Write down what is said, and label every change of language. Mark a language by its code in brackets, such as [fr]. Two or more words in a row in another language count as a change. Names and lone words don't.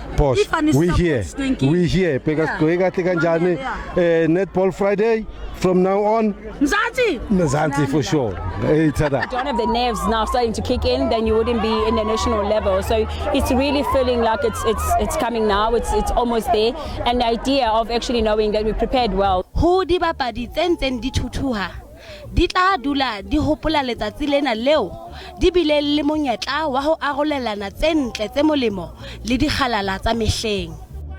[en] Boss, we here because Netball Friday from now on. Mzansi for sure. If you don't have the nerves now starting to kick in, then you wouldn't be in the national level. So it's really feeling like it's coming now. It's almost there, and the idea of actually knowing that we prepared well. [st] Ho dibapadi tse ntseng di thuthuha di tla dula di hopola letsatsi lena leo di bile le monyetla wa ho arolelana tse ntle tse molemo le dikgalala tsa mehleng.